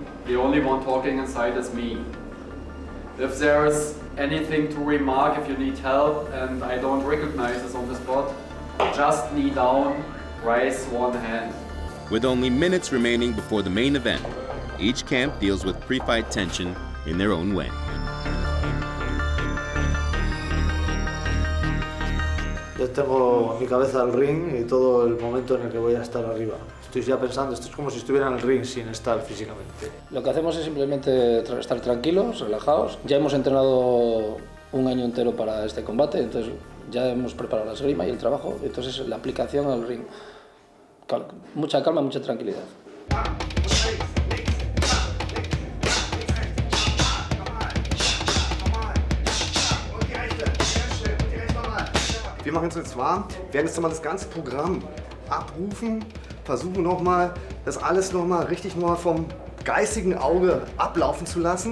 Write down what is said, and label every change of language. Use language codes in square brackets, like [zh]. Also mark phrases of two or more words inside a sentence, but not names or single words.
[en] The only one talking inside is me. If there is anything to remark, if you need help and I don't recognize this on the spot, just knee down, raise one hand. With only minutes remaining before the main event, each camp deals with pre-fight tension in their own way. [es] Yo tengo mi cabeza al ring y todo el momento en el que voy a estar arriba. Estoy ya pensando, esto es como si estuviera en el ring sin estar físicamente. Lo que hacemos es simplemente estar tranquilos, relajados. Ya hemos entrenado un año entero para este combate, entonces ya hemos preparado la esgrima y el trabajo, entonces la aplicación al ring. Mucha calma, mucha tranquilidad. [de] Wir machen es jetzt warm, werden jetzt nochmal das ganze Programm abrufen, versuchen nochmal, das alles nochmal richtig nochmal vom geistigen Auge ablaufen zu lassen.